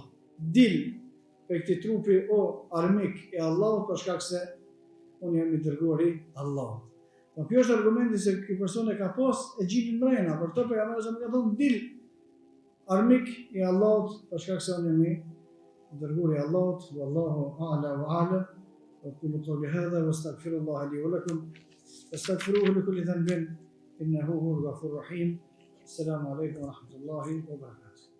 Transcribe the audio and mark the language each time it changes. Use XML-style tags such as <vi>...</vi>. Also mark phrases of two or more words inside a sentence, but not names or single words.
<sq>Dil për këti trupi o armik e Allahut, për shkak se unë jam i dërguar i Allahut. Po kjo është argumenti se ky person e ka pas e gjinin mrena, por to pejgamberi sa më ka thonë: "Dil armik i Allahut, për shkak se unë jam i dërguar i Allahut."</sq> <ar>والله أعلى وأعلم. أقول قولي هذا واستغفر الله لي ولكم فاستغفروه لكل ذنب إنه هو الغفور الرحيم. السلام عليكم ورحمة الله وبركاته.</ar>